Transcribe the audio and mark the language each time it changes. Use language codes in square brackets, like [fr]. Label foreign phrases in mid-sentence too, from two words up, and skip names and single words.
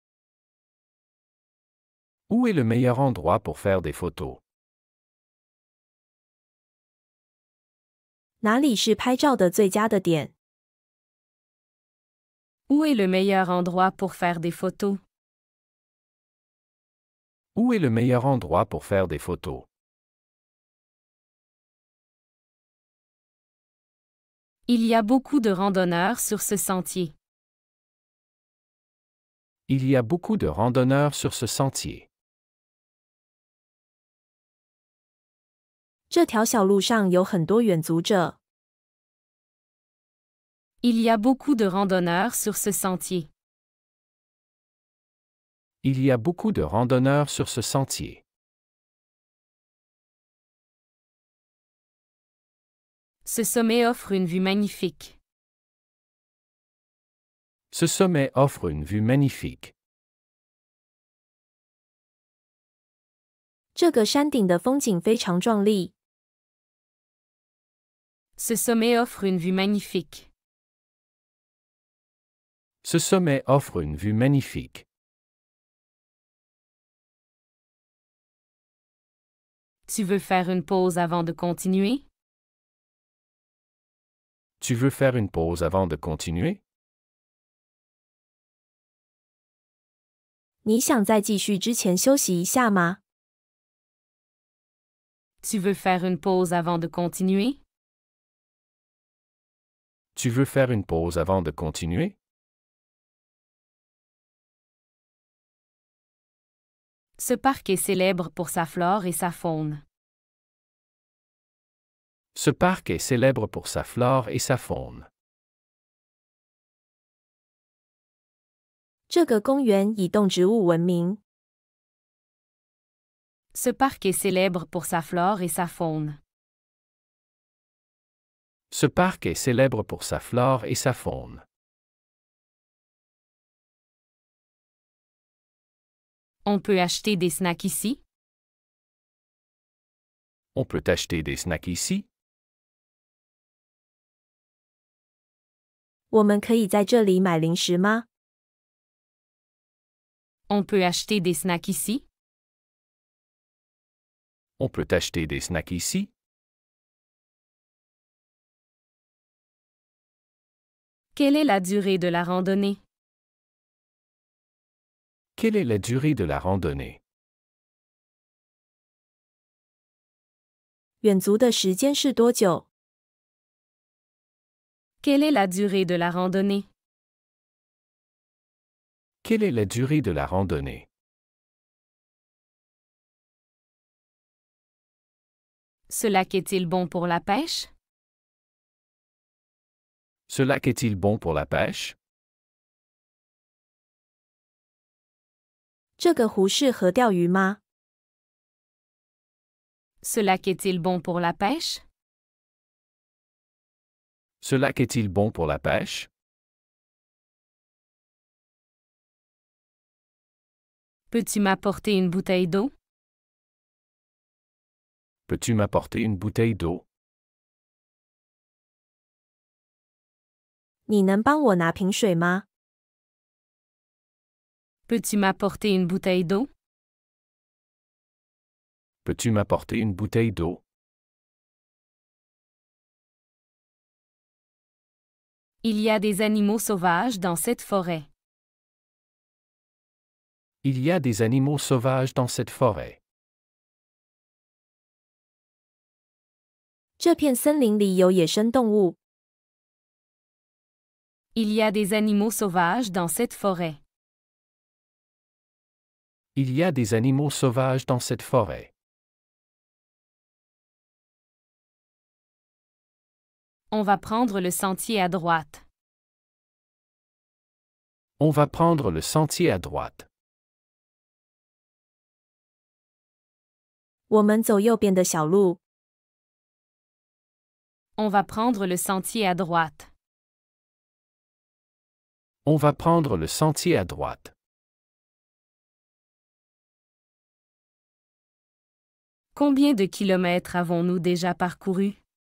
[fr] Où est le meilleur endroit pour faire des photos? [zh] 哪里是拍照的最佳的点？ [fr] Où est le meilleur endroit pour faire des photos? Où est le meilleur endroit pour faire des photos? Il y a beaucoup de randonneurs sur ce sentier. Il y a beaucoup de randonneurs sur ce sentier. [zh] 这条小路上有很多远足者。 [fr] Il y a beaucoup de randonneurs sur ce sentier. Il y a beaucoup de randonneurs sur ce sentier. Ce sommet offre une vue magnifique. Ce sommet offre une vue magnifique. [zh] 这个山顶的风景非常壮丽。 [fr] Ce sommet offre une vue magnifique. Ce sommet offre une vue magnifique. Tu veux faire une pause avant de continuer? Tu veux faire une pause avant de continuer? [zh] 你想在继续之前休息一下吗？ [fr] Tu veux faire une pause avant de continuer? Tu veux faire une pause avant de continuer? Ce parc est célèbre pour sa flore et sa faune. Ce parc est célèbre pour sa flore et sa faune. [zh] 这个公园以动植物闻名。 [fr] Ce parc est célèbre pour sa flore et sa faune. Ce parc est célèbre pour sa flore et sa faune. On peut acheter des snacks ici? On peut acheter des snacks ici? [zh] 我们可以在这里买零食吗？ [fr] On peut acheter des snacks ici? On peut acheter des snacks ici? Quelle est la durée de la randonnée? Quelle est la durée de la randonnée? [zh] 远足的时间是多久？ [fr] Quelle est la durée de la randonnée? Quelle est la durée de la randonnée? Ce lac est-il bon pour la pêche? Ce lac est-il bon pour la pêche? [zh] 这个湖适合钓鱼吗？ [fr] Ce lac est-il bon pour la pêche? Ce lac est-il bon pour la pêche? Peux-tu m'apporter une bouteille d'eau? Peux-tu m'apporter une bouteille d'eau? [zh] 你能帮我拿瓶水吗？ [fr] Peux-tu m'apporter une bouteille d'eau? Peux-tu m'apporter une bouteille d'eau? Il y a des animaux sauvages dans cette forêt. Il y a des animaux sauvages dans cette forêt. [zh] 这片森林里有野生动物。 [fr] Il y a des animaux sauvages dans cette forêt. Il y a des animaux sauvages dans cette forêt. On va prendre le sentier à droite. On va prendre le sentier à droite. [zh] 我们走右边的小路。 [fr] On va prendre le sentier à droite. On va prendre le sentier à droite. Combien de kilomètres avons-nous déjà parcouru?